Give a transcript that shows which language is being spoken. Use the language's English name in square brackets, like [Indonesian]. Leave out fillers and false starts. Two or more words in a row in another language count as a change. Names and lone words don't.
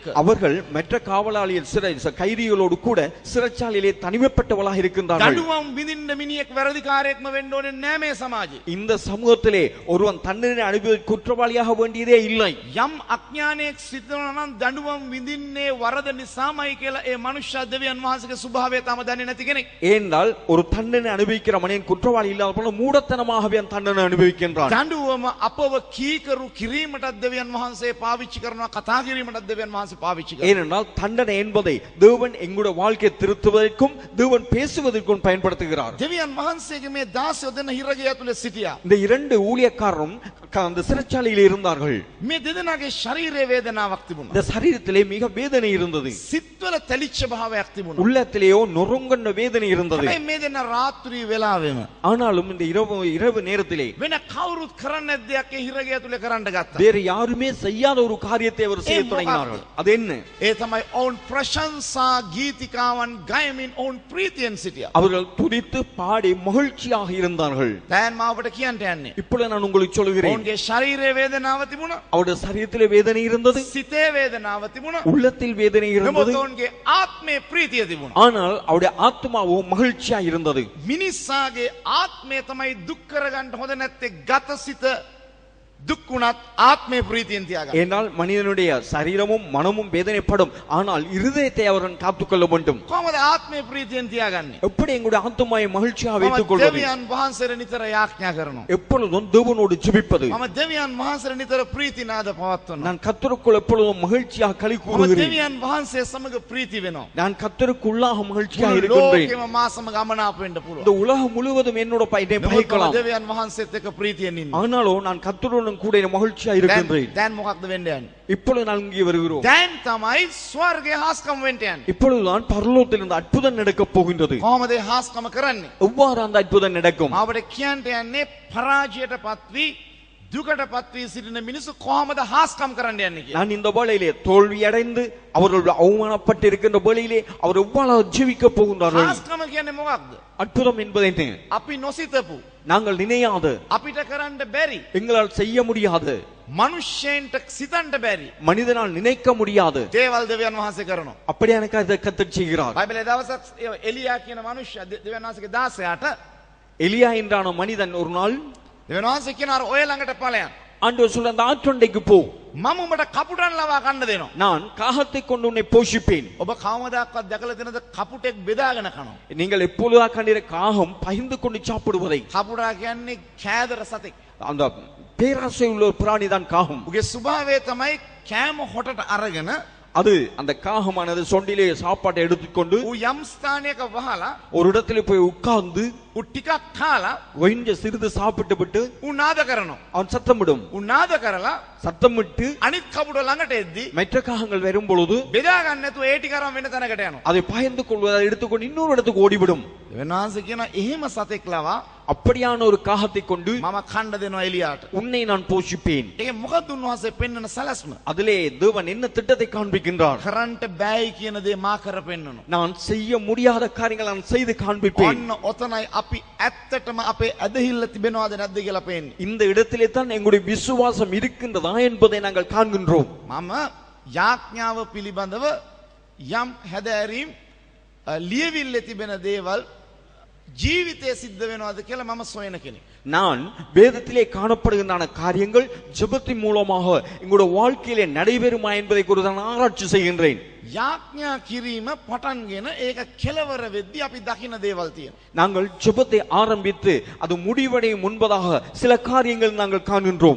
[Tamil] அவர்கள் மற்ற காவலாளிகள் கைதிகளோடு கூட சிறைச்சாலையிலே தனிமைப்பட்டவர்களாக இருக்கின்றார்கள். [Sinhala] දඬුවම් විඳින්න මිනිහෙක් වැරදිකාරයෙක්ම වෙන්න ඕනේ නැහැ මේ සමාජයේ. [Tamil] இந்த சமூகத்திலே ஒருவன் தண்டனை அனுபவி குற்றவாளியாக வேண்டியதே இல்லை. [Sinhala] යම් අඥානයක් සිටිනවා නම් දඬුවම් විඳින්නේ වරද නිසාමයි කියලා ඒ මනුෂ්‍ය දෙවියන් වහන්සේගේ ස්වභාවය තම දන්නේ නැති කෙනෙක්. [Tamil] ஏனென்றால் ஒரு தண்டனை அனுபவிக்கிற மனிதன் குற்றவாளி இல்லாத போல மூடத்தனமாகவே அந்த தண்டனை அனுபவிக்கின்றான். [Sinhala] දඬුවම අපව කීකරු කිරීමටත් දෙවියන් වහන්සේ පාවිච්චි කරනවා, කතා කිරීමටත් දෙවියන් වහන්සේ පාවිච්චි කරනවා. [Tamil] ஏனென்றால் தண்டனை என்பதை தேவன் எங்களுடைய வாழ்க்கையை திருத்துவதற்கும் தேவன் பேசுவதற்கும் பயன்படுத்துகிறார். [Sinhala] දෙවියන් වහන්සේගේ මේ 16 දෙනා හිරගේ ඇතුලේ සිටියා. [Tamil] இந்த இரண்டு ஊழியக்காரரும் அந்த சிறைச்சாலையில் இருந்தார்கள். [Sinhala] මේ දෙදෙනාගේ ශරීරයේ වේදනාවක් තිබුණා. [Tamil] இந்த சரீரத்திலே மிக வேதனை இருந்தது. [Sinhala] සිත්වල තැලිච්ච භාවයක් තිබුණා. [Tamil] உள்ளத்திலேயோ நொறுங்குண்ட வேதனை இருந்தது. [Sinhala] මේ දෙනා රාත්‍රී වෙලාවෙම [Tamil] ஆனாலும் இந்த இரவு நேரத்திலே [Sinhala] වෙන කවුරුත් කරන්නේ නැද්ද දෙයක් ඒ හිරගේ ඇතුලේ කරන්න ගත්තා. [Tamil] வேறு யாருமே செய்யாத ஒரு காரியத்தை அவர் செய்ய தொடங்கினார்கள். அது என்ன? [Sinhala] ඒ තමයි ඔවුන් ප්‍රශංසා ගීතිකාවන් ගයමින් ඔවුන් ප්‍රීතියෙන් සිටියා. [Tamil] அவர்கள் துதித்து பாடி மகிழ்ச்சியாக இருந்தார்கள். [Sinhala] දැන් මාවට කියන්න යන්නේ. [Tamil] இப்பொழுது நான் உங்களுக்கு சொல்கிறேன். [Sinhala] ඔවුන්ගේ ශරීරයේ වේදනාව තිබුණා. [Tamil] அவருடைய சரீரத்திலே வேதனை இருந்தது, [Sinhala] සිතේ වේදනාව තිබුණා. [Tamil] உள்ளத்தில் வேதனை இருந்தது. [Sinhala] නමුත් ඔවුන්ගේ ආත්මයේ ප්‍රීතිය තිබුණා. [Tamil] ஆனால் அவருடைய ஆத்மாவோ மகிழ்ச்சியா இருந்தது. [Sinhala] මිනිස්සාගේ ආත්මය තමයි දුක් කරගන්න හොඳ නැත්තේ ගතසිත දුක් වුණත් ආත්මේ ප්‍රීතියෙන් තියාගන්න. [Tamil] ஏனால் மனிதனுடைய சரீரமும் மனமும் வேதனைப்படும், ஆனால் இருதயத்தை அவன் காத்துக்கொள்ள வேண்டும். [Sinhala] කොහොමද ආත්මේ ප්‍රීතියෙන් තියාගන්නේ? [Tamil] எப்படி எங்களுடைய ஆத்மாவை மகிழ்ச்சியாக வைத்துக் [Sinhala] මම [Tamil] கொள்வது? [Sinhala] දෙවියන් වහන්සේට නිතර යාඥා කරනවා. [Tamil] எப்பொழுதும் தேவனோடு ஜெபிப்பது. [Sinhala] මම දෙවියන් වහන්සේට නිතර ප්‍රීතිනාද පවත්වනවා. [Tamil] நான் கர்த்தருக்குள் எப்பொழுதும் மகிழ்ச்சியாக களி [Sinhala] මම [Tamil] கூறுகிறேன். [Sinhala] දෙවියන් වහන්සේ සමග ප්‍රීති වෙනවා. [Tamil] நான் கர்த்தருக்குள்ளாக மகிழ்ச்சியாக [Sinhala] මුළු [Tamil] இருக்கின்றேன். [Sinhala] ලෝකෙම මා සමග අමනාප වෙන්න [Tamil] இந்த [Sinhala] පුළුවන්. [Tamil] உலகம் முழுவதும் என்னோட என்னை [Sinhala] නමුත් මම [Tamil] பகைக்கலாம், [Sinhala] දෙවියන් වහන්සේත් එක්ක ප්‍රීතියෙන් ඉන්නවා. [Tamil] ஆனாலும் நான் கர்த்தருடன் கூட மகிழ்ச்சியாக இருக்கின்றேன். [Sinhala] දැන් මොකක්ද වෙන්න යන්නේ? [Tamil] இப்பொழுது நான் இங்கே வருகிறோம். [Sinhala] දැන් තමයි ස්වර්ගයේ හාස්කම වෙන්න යන්නේ. [Tamil] இப்பொழுதுதான் பரலோகத்திலிருந்து அற்புதம் நடக்கப் போகின்றது. [Sinhala] කොහොමද ඒ හාස්කම කරන්නේ? [Tamil] எவ்வாறு அந்த அற்புதம் நடக்கும்? [Sinhala] අපිට කියන්න යන්නේ පරාජයටපත් වී දුකටපත් වී සිටින මිනිස්සු කොහොමද හාස්කම් කරන්න යන්නේ කියලා. [Tamil] நான் இந்த வேளையிலே தோல்வி அடைந்து அவர்கள் அவமானப்பட்டு இருக்கின்ற வேளையிலே அவர் எவ்வாறு ஜீவிக்க போகின்றார்கள்? [Sinhala] හාස්කම කියන්නේ මොකක්ද? [Tamil] அற்புதம் என்பது என்ன? [Sinhala] අපි නොසිතපු, [Tamil] நாங்கள் நினையாது, [Sinhala] අපිට කරන්න බැරි, [Tamil] எங்களால் செய்ய முடியாது, [Sinhala] මනුෂ්‍යයන්ට සිතන්න බැරි [Tamil] மனிதனால் நினைக்க முடியாது [Sinhala] දේවල් දෙවියන් වහන්සේ කරනවා. [Tamil] அப்படியான காரியத்தை கர்த்தர் செய்கிறார். [Sinhala] බයිබලයේ දවසක් එලියා කියන මනුෂ්‍ය දෙවියන් වහන්සේගේ 16ට [Tamil] எலியா என்றான மனிதன் ஒரு நாள் [Sinhala] දෙවියන් වහන්සේ කියනවා ඔය ළඟට ඵලයන්. [Tamil] ஆண்டவர் சொல்ற அந்த ஆற்றண்டைக்கு போ, [Sinhala] මම උඹට කපුටන් ලවා කන්න දෙනවා. [Tamil] நான் காகத்தை கொண்டு உன்னை போஷிப்பேன். [Sinhala] ඔබ කවමදාකවත් දැකලා තියෙනද කපුටෙක් බෙදාගෙන කනවා? [Tamil] நீங்கள் எப்பொழுதா கண்டிர காகம் பகிர்ந்து கொண்டு சாப்பிடுவதை? [Sinhala] කපුටා කියන්නේ කෑදර සතෙක්. [Tamil] அந்த பேராசை உள்ள ஒரு பிராணி தான் காகம். [Sinhala] උගේ ස්වභාවය තමයි කෑම හොටට අරගෙන [Tamil] அது அந்த காகமானது சொண்டிலே சாப்பாட்டை எடுத்துக்கொண்டு [Sinhala] ඌ යම් ස්ථානයක වහලා [Tamil] ஒரு இடத்துல போய் உட்கார்ந்து [Sinhala] ඌ ටිකක් කාලා [Tamil] கொஞ்சம் சிறிது சாப்பிட்டு விட்டு [Sinhala] ඌ නාද කරනවා. [Tamil] அவன் சத்தமிடும். [Sinhala] ඌ නාද කරලා [Tamil] சத்தமிட்டு [Sinhala] අනිත් කපුට ළඟට එද්දි [Tamil] மற்ற காகங்கள் வரும் பொழுது [Sinhala] බෙදා ගන්න නැතුව ඒ ටික අරන් වෙන තැනකට යනවා. [Tamil] அதை பயந்து கொள்வதை எடுத்துக்கொண்டு இன்னொரு இடத்துக்கு ஓடிவிடும். [Sinhala] දෙවියන් වහන්සේ කියනවා එහෙම සතෙක් ලවා [Tamil] அப்படியான ஒரு காகத்தை கொண்டு [Sinhala] මම කණ්ඩ දෙනවා එලියාට. [Tamil] உன்னை நான் போஷிப்பேன். [Sinhala] ඒක මොකද උන්වහන්සේ පෙන්වන සලස්ම? [Tamil] அதிலே தேவன் என்ன திட்டத்தை காண்பிக்கின்றார்? [Sinhala] කරන්ට බෑයි කියන දේ මා කර පෙන්වනවා. [Tamil] நான் செய்ய முடியாத காரியங்களை நான் செய்து காண்பிப்பேன். [Sinhala] ඔන්න ඔතනයි අපි ඇත්තටම අපේ ඇදහිල්ල තිබෙනවද නැද්ද කියලා පේන්නේ. [Tamil] இந்த இடத்திலே தான் எங்களுடைய விசுவாசம் இருக்கின்றதா என்பதை நாங்கள் காண்கின்றோம். [Sinhala] මම යාඥාව පිළිබඳව යම් හැදෑරීම් ලියවිල්ලේ තිබෙන දේවල් ජීවිතයේ සිද්ධ වෙනවද කියලා මම සොයන කෙනෙක්. [Tamil] நான் வேதத்திலே காணப்படுகின்ற காரியங்கள் ஜெபத்தின் மூலமாக எங்களுடைய வாழ்க்கையிலே நடைபெறுமா என்பதை குறித்து நான் ஆராய்ச்சி செய்கின்றேன். [Sinhala] යාඥා කිරීම පටන්ගෙන ඒක කෙලවර වෙද්දී අපි දකින දේවල් තියෙනවා. [Tamil] நாங்கள் ஜெபத்தை ஆரம்பித்து அது முடிவடையும் முன்பதாக சில காரியங்கள் நாங்கள் காண்கின்றோம்.